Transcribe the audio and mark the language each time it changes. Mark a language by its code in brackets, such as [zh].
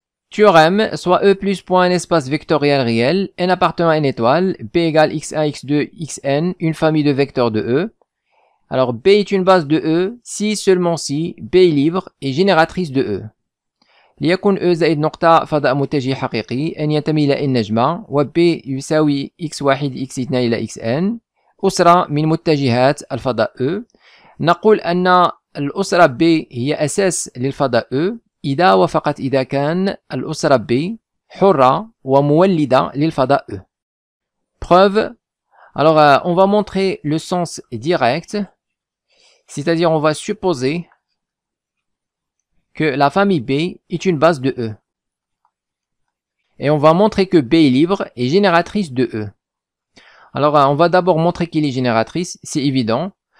[fr] Théorème, soit E plus point un espace vectoriel réel, n appartenant à une étoile, b égale x1, x2, xn, une famille de vecteurs de E. Alors B est une base de E si seulement si B est libre et génératrice de E. [ar] ليكن E زائد نقطة فضاء متجه حقيقي أن ينتمي إلى N نجمة و B يساوي x1 x2 إلى xn أسرة من متجهات الفضاء E. نقول أن الأسرة B هي أساس للفضاء E إذا وفقط إذا كان الأسرة B حرة ومولدة للفضاء E. [fr] Preuve. Alors on va montrer le sens direct, c'est-à-dire on va supposer que la famille B est une base de E. Et on va montrer que B est libre et génératrice de E. Alors on va d'abord montrer qu'il est génératrice, c'est évident.